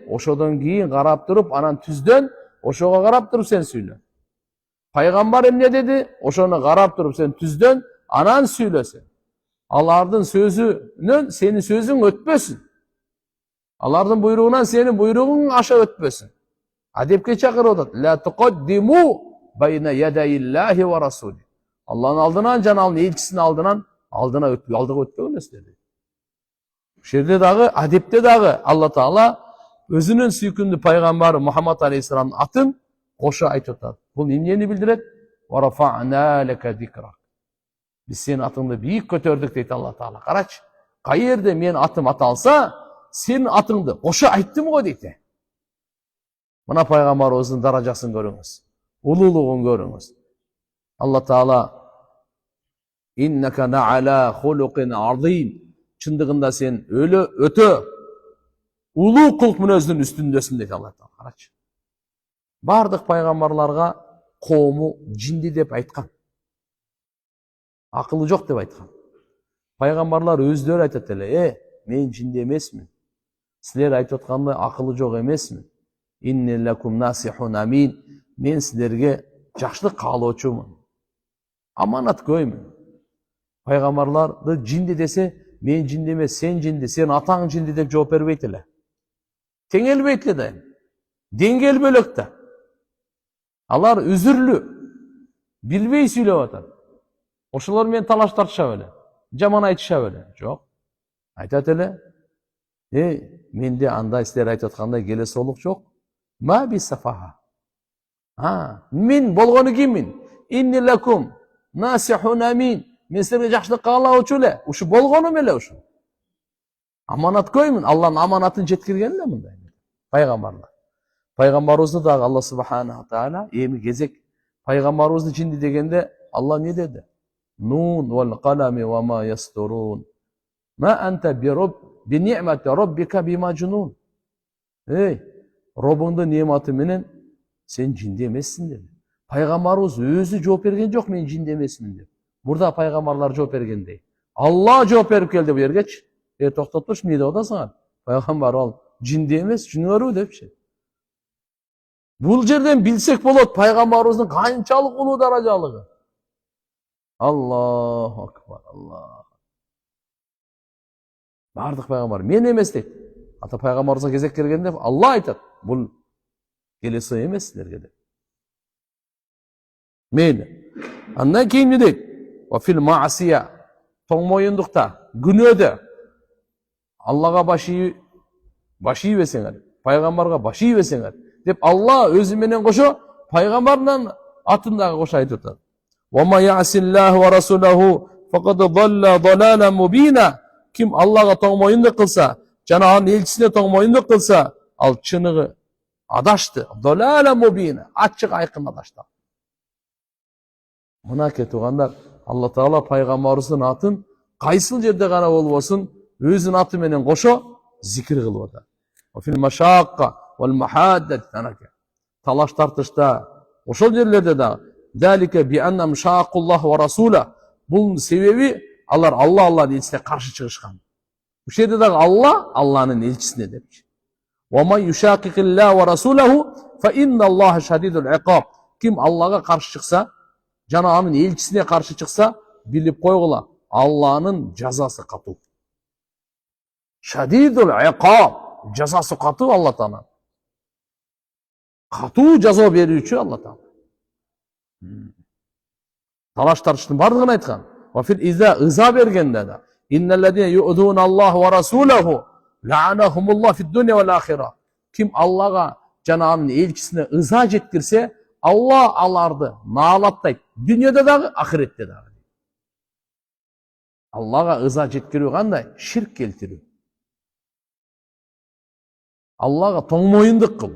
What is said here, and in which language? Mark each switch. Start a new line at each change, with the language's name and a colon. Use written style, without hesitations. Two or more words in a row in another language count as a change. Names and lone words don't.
Kyrgyz: Ошодон кийин карап туруп, анан түздөн ошого карап туруп сен сүйлө. Пайгамбар эмне деди? Ошону карап туруп сен түздөн, анан сүйлө сен. Алардын сөзүнөн сенин сөзүң өтпөсүн. Алардын буйругунан сенин буйругуң аша өтпөсүн. Адепке чакырып атат.
Arabic: لا تقدموا بين يدي الله ورسوله.
Kyrgyz: Алланын алдынан жана анын элчисинин алдынан алдыга өтпөгүлөсүздөр. Ушул жерде дагы адепте дагы Алла Таала өзүнүн сүйкүмдүү пайгамбары Мухаммад алейхиссаламдын атын кошо айтып атат. Бул эмнени билдирет?
Arabic: ورفعنا لك ذكرك.
Kyrgyz: Биз сенин атыңды бийик көтөрдүк дейт Алла Таала. Карачы, кайерде менин атым аталса, сенин атыңды кошо айттым го дейт. Мына пайгамбарыбыздын даражасын көрүңүз. Улуулугун көрүңүз. Алла Таала
Arabic: إنك لعلى خلق عظيم.
Kyrgyz: Чындыгында сен өтө улуу кылык мүнөздүн үстүндөсүн дейт Алла Таала. Карачы. Бардык пайгамбарларга коому жинди деп айткан. Акылы жок деп айткан. Пайгамбарлар өздөрү айтат эле, мен жинди эмесмин. Силер айтып аткандай акылы жок эмесмин.
Arabic: إني لكم ناصح أمين.
Kyrgyz: Мен силерге жакшылык каалоочумун. Аманат көймүн. Пайгамбарларды жинди десе, мен жинди эмес, сен жинди, сен атаң жинди деп жооп бербейт эле. Теңелбейт эле да. Деңгел бөлөк да. Алар үзүрлүү. Билбей сүйлөп атат. Ошолор менен талаш тартышат эле. Жаман айтышат эле. Жок. Айтат эле. Менде андай силер айтып аткандай келесоолук жок.
Arabic: ما بي سفاهة.
Kyrgyz: Мен болгону киммин?
Arabic: إني لكم ناصح أمين.
Kyrgyz: Мен силерге жакшылык каалоочу эле. Ушу болгонум эле ушу. Аманат көймүн. Алланын аманатын жеткирген эле мындай. Пайгамбарлар. Пайгамбарыбызды дагы Алла субхана таала эми кезек пайгамбарыбызды жинди дегенде Алла не деди?
Arabic: ن والقلم وما يسطرون. ما أنت بنعمة ربك بمجنون.
Kyrgyz: Робуңдун нематы менен сен жинди эмессиң деди. Пайгамбарыбыз өзү жооп берген жок, мен жинди эмесмин деп. Мурда пайгамбарлар жооп бергендей. Алла жооп берип келди бу жергечи. Токтотуш, эмне деп атасың? Пайгамбар ал жинди эмес, жүнөрү депчи. Бул жерден билсек болот пайгамбарыбыздын канчалык улуу даражалыгы.
Arabic: الله أكبر، الله.
Kyrgyz: Бардык пайгамбар мен эмес дейт. Ата пайгамбарыбызга кезек келгенде Алла айтат, бул келеси эмес силерге деп. Мейли. Андан кийин эмне дейт?
Arabic: وفي المعصية.
Kyrgyz: Тоңмоюндукта, күнөөдө Аллага баш ийбесеңер, пайгамбарга баш ийбесеңер деп Алла өзү менен кошо пайгамбарынын атындагы кошо айтып атат.
Arabic: ومن يعص الله ورسوله فقد ضل ضلالا مبينا.
Kyrgyz: Ким Аллага тоңмоюндук кылса, жана анын элчисине тоңмоюндук кылса, ал чыныгы адашты.
Arabic: ضلالا مبينا,
Kyrgyz: ачык айкын адашты. Мына кетугандар, Алла Таала пайгамбарыбыздын атын кайсыл жерде гана болбосун өзүнүн аты менен кошо зикир кылып атат.
Arabic: في المشاقة والمحادة تناكا.
Kyrgyz: Талаш тартышта ошол жерлерде да
Arabic: ذلك بأنهم شاقوا الله ورسوله.
Kyrgyz: Бул себеби алар Алланын элчисине каршы чыгышкан. Ушул жерде дагы Алла Алланын элчисине депчи.
Arabic: ومن يشاقق الله ورسوله فإن الله شديد العقاب.
Kyrgyz: Ким Аллага каршы чыкса, жана анын элчисине каршы чыкса, билип койгула, Алланын жазасы катуу.
Arabic: شديد العقاب,
Kyrgyz: жазасы катуу Алла Таала. Катуу жаза берүүчү Алла Таала. Талаш тартыштын бардыгын айткан.
Arabic: وفي
Kyrgyz: иза бергенде да
Arabic: إن الذين يؤذون الله ورسوله لعنهم الله في الدنيا والآخرة.
Kyrgyz: Ким Аллага жана анын элчисине ыза жеткирсе, Алла аларды наалаттайт. Дүйнөдө дагы, ахиретте дагы. Аллага ыза жеткирүү кандай? Ширк келтирүү. Аллага тоңмоюндук кылуу.